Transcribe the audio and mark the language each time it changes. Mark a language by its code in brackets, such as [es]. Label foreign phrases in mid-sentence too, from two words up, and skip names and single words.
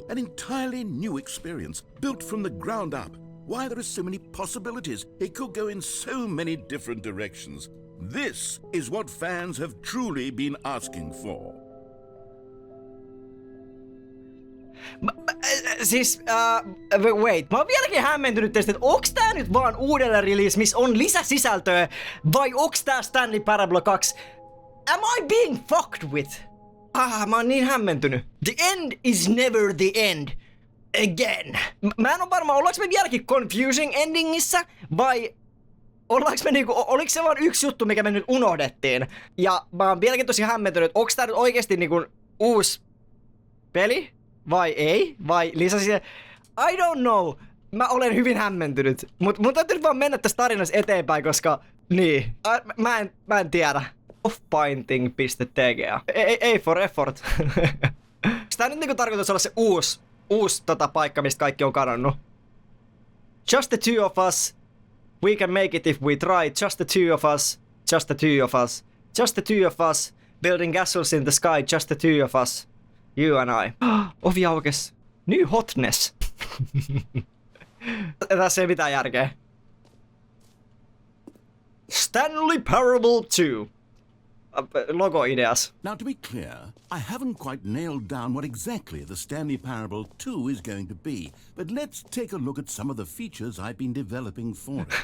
[en] An entirely new experience, built from the ground up. Why, there are so many possibilities. It could go in so many different directions. This is what fans have truly been asking for. Wait, [fi] mä oon vieläkin hämmentynyt teistä, että onks tää nyt vaan uudelleen release, missä on lisäsisältöä, vai onks tää Stanley Parable 2? [en] Am I being fucked with? [fi] Mä oon niin hämmentynyt. [en] The end is never the end. Again. [fi] Mä en oo varma, ollaanko me vieläkin [en] confusing endingissä, [fi] vai ollaanko me niinku, oliks se vaan yksi juttu, mikä me nyt unohdettiin? Ja mä oon vieläkin tosi hämmentynyt, että onks tää nyt oikeesti niinku uusi peli? Vai ei? Vai lisäsi? [en] I don't know. [fi] Mä olen hyvin hämmentynyt. Mut mun täytyy vaan mennä tässä tarinassa eteenpäin, koska... Niin. Mä en tiedä. [en] Offpainting.tg. A for effort. [fi] Tää nyt niinku tarkoitus olla se uusi paikka, mistä kaikki on kadonnut. [en] Just the two of us. We can make it if we try. Just the two of us. Just the two of us. Just the two of us. Building castles in the sky. Just the two of us. You and I. [fi] Ovi aukes. [en] New hotness. [fi] Tässä ei mitään järkeä. [en] Stanley Parable 2. Logo-ideas. Now, to be clear, I haven't quite nailed down what exactly the Stanley Parable 2 is going to be, but let's take a look at some of the features I've been developing for it.